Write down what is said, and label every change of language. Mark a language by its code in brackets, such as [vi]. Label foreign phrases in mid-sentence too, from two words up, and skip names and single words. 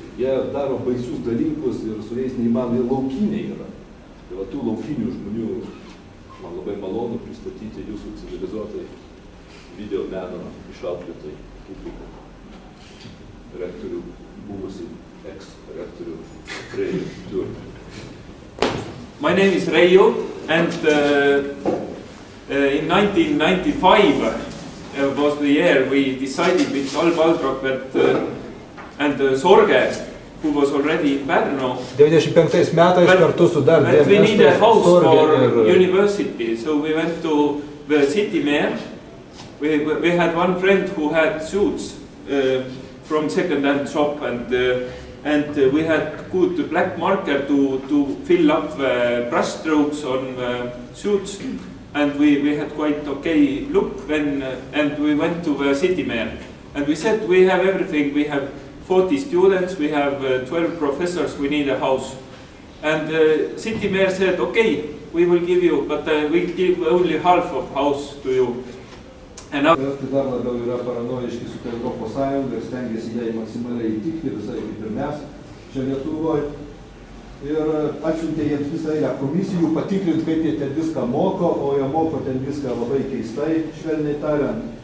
[lt] Jie daro baisius dalykus ir su jais neįmanomai laukiniai yra. Tai va tų laukinių žmonių man labai malonu pristatyti jūsų civilizuotai video meno išauklėtai publiką. Rektorių, buvusi ex-rektorių Reijo Turk. [en] My name is Reijo, and in 1995 was the year we decided with Alb Aldrak and Sorge, who was already in Pärnu, [lt] 95 metais kartu su dar [en] that we need a house for university. So we went to the city mayor. We had one friend who had suits from second-hand shop, and we had good black marker to fill up the brush strokes on the suits. And we had quite okay look when, and we went to the city mayor. And we said, we have everything, we have 40 students, we have 12 professors, we need a house. And the city mayor said, okay, we will give you, but we give only half of house to you. And now [lt] dar labiau yra paranojiški su Europos Sąjunga ir stengiasi jai maksimaliai įtikti, visai kaip ir mes čia Lietuvoje. Ir atsiuntė jiems visą eilę komisijų patikrinti, kaip jie ten viską moko, o jie moko ten viską labai keistai, švelniai tariant.